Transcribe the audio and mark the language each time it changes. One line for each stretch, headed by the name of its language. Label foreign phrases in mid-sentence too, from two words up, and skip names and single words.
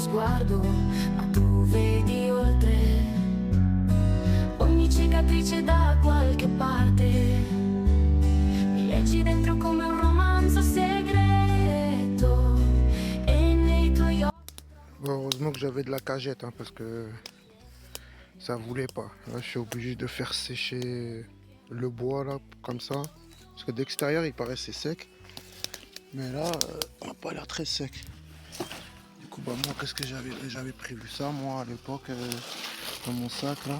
Italian: sguardo, ma tu vedi oltre ogni cicatrice da qualche parte. Mi leggi dentro come un romanzo segreto e nei tuoi occhi.
French: Bon, heureusement que j'avais de la cagette, hein, parce que ça voulait pas. Là, je suis obligé de faire sécher le bois là, comme ça. Parce que d'extérieur, il paraissait sec. Mais là, on n'a pas l'air très sec. Du coup, bah moi, qu'est-ce que j'avais prévu ça, moi, à l'époque, dans mon sac là.